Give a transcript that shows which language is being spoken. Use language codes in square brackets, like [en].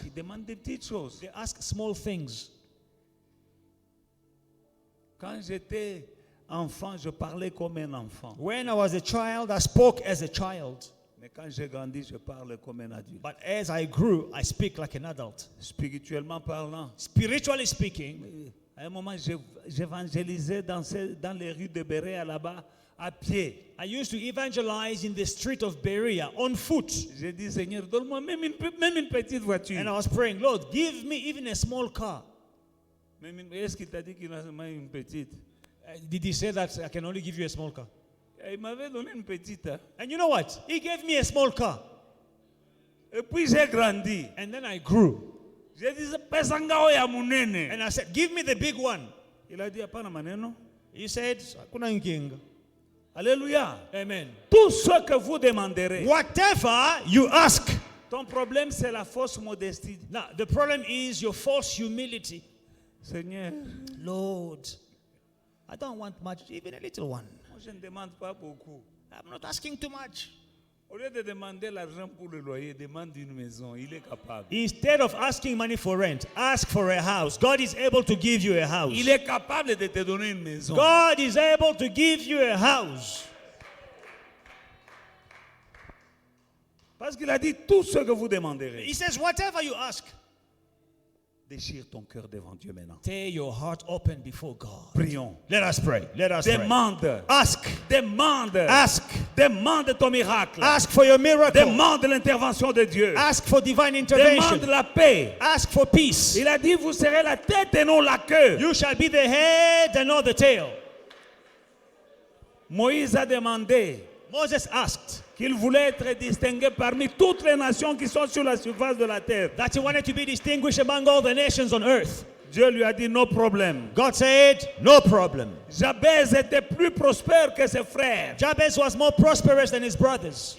[fr] Ils demandent des petites choses. [en] They ask small things. [fr] Quand j'étais enfant, je parlais comme un enfant. [en] When I was a child, I spoke as a child. [fr] Mais quand j'ai grandi, je parle comme un adulte. [en] But as I grew, I speak like an adult. [fr] Spirituellement parlant, [en] Spiritually speaking, [fr] à un moment, j'évangélisais dans les rues de Bérea là-bas, à pied. [en] I used to evangelize in the street of Berea on foot. [fr] J'ai dit, Seigneur, donne-moi même une petite voiture. [en] And I was praying, Lord, give me even a small car. [fr] Est-ce qu'il t'a dit qu'il a seulement une petite? [en] Did he say that I can only give you a small car? [fr] Il m'avait donné une petite. Hein. [en] And you know what? He gave me a small car. [fr] Et puis j'ai grandi. [en] And then I grew. [fr] J'ai dit, [ln] pesa ngao ya munene. [en] And I said, give me the big one. [fr] Il a dit, [sw] hapana maneno. [en] He said, [sw] "Hakuna nkinga." Alléluia. Amen. [fr] Tout ce que vous demanderez. [en] Whatever you ask. [fr] Ton problème, c'est la fausse modestie. [en] Now, the problem is your false humility. [fr] Seigneur, [en] Lord, I don't want much, even a little one. [fr] moi je ne demande pas beaucoup. [en] I'm not asking too much. [fr] Au lieu de demander l'argent pour le loyer, demande une maison. Il est capable. [en] Instead of asking money for rent, ask for a house. God is able to give you a house. [fr] Il est capable de te donner une maison. [en] God is able to give you a house. [fr] Parce qu'il a dit tout ce que vous demanderez. [en] He says, whatever you ask, [fr] Déchire ton cœur devant Dieu maintenant. [en] tear your heart open before God. [fr] Prions. [en] Let us pray. Let us pray. [fr] Demande. [en] Ask. [fr] Demande. [en] Ask. [fr] Demande ton miracle. [en] Ask for your miracle. [fr] Demande l'intervention de Dieu. [en] Ask for divine [fr] Demande [en] intervention. [fr] la paix. [en] Ask for peace. [fr] Il a dit, vous serez la tête et non la queue. [en] You shall be the head and not the tail. [fr] Moïse a demandé [en] Moses asked [fr] qu'il voulait être distingué parmi toutes les nations qui sont sur la surface de la terre. [en] that he wanted to be distinguished among all the nations on earth. [fr] Dieu lui a dit, [en] no problem. God said, no problem. [fr] Jabez était plus prospère que ses frères. [en] Jabez was more prosperous than his brothers.